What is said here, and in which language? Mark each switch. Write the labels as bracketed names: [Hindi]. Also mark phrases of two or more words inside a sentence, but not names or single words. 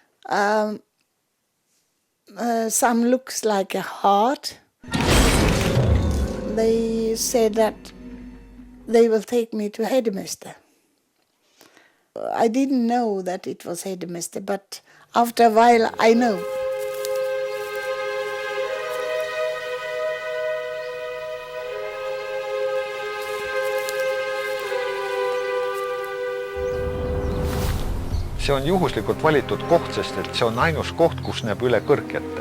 [English] Some looks like a heart. They said that they will take me to Hedemester. I didn't know that it was Hedemester, but after a while I know. [Estonian] See on juhuslikult valitud koht, sest et see on ainus koht, kus näeb üle kõrgete.